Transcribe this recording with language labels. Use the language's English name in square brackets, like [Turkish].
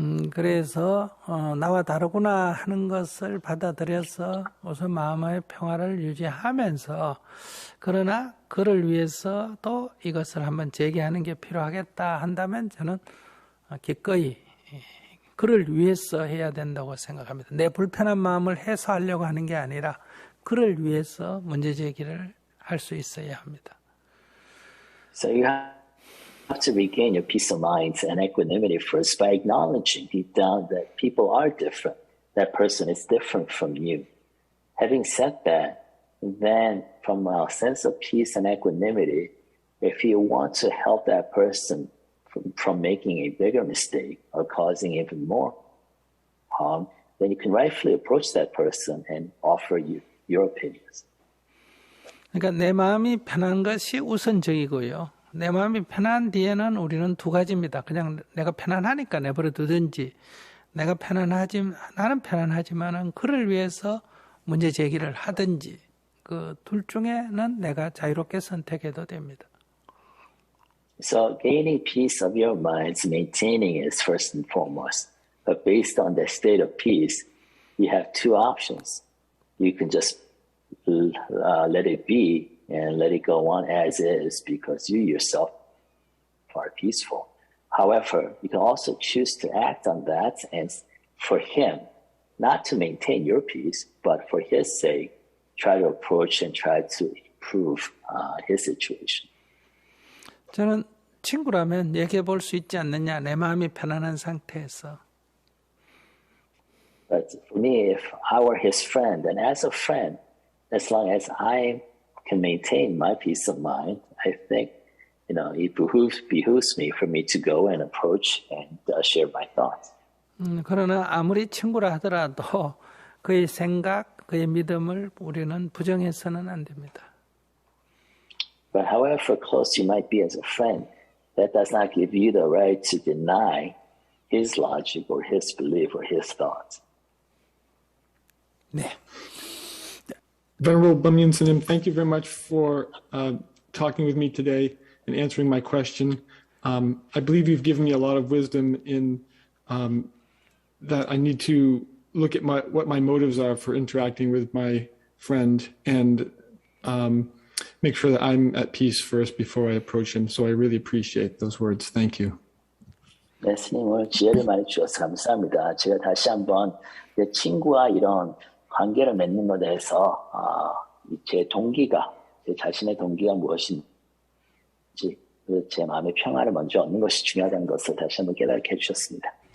[Korean] 그래서 나와 다르구나 하는 것을 받아들여서 우선 마음의 평화를 유지하면서 그러나 그를 위해서 또 이것을 한번 제기하는 게 필요하겠다 한다면 저는 기꺼이 그를 위해서 해야 된다고 생각합니다. 내 불편한 마음을 해소하려고 하는 게 아니라 그를 위해서 문제 제기를 할 수 있어야 합니다. [English] So you have to regain your peace of mind and equanimity first by acknowledging deep down that people are different. That person is different from you. Having said that, then from a sense of peace and equanimity, if you want to help that person from making a bigger mistake or causing even more harm, then you can rightfully approach that person and offer your opinions. [Korean] 그러니까 내 마음이 편한 것이 우선적이고요. 내 마음이 편한 뒤에는 우리는 두 가지입니다. 그냥 내가 편안하니까 내버려 두든지 나는 편안하지만은 그를 위해서 문제 제기를 하든지 그 둘 중에는 내가 자유롭게 선택해도 됩니다. [English] So gaining peace of your minds, maintaining it is first and foremost. But based on that state of peace, you have two options. You can just let it be and let it go on as is because you yourself are peaceful. However, you can also choose to act on that and for him, not to maintain your peace, but for his sake, try to approach and try to improve his situation. [Korean] 저는 친구라면 얘기해 볼 수 있지 않느냐, 내 마음이 편안한 상태에서. [English] But for me, if I were his friend, and as a friend, as long as I can maintain my peace of mind, I think, it behooves me for me to go and approach and share my thoughts. [Korean] 그러나 아무리 친구라 하더라도 그의 생각, 그의 믿음을 우리는 부정해서는 안 됩니다. [English] But however close you might be as a friend, that does not give you the right to deny his logic or his belief or his thoughts. [Korean] 네. [English] Venerable Bumyun Sanim, thank you very much for talking with me today and answering my question. I believe you've given me a lot of wisdom in that I need to look at what my motives are for interacting with my friend and make sure that I'm at peace first before I approach him. So I really appreciate those words. Thank you. [Korean] 네, 스님 오늘 지혜를 많이 주셔서 감사합니다. 제가 다시 한번 내 친구와 이런 관계를 맺는 것에 대해서 제 동기가, 제 자신의 동기가 무엇인지 제 마음의 평화를 먼저 얻는 것이 중요하다는 것을 다시 한번 깨닫게 해주셨습니다.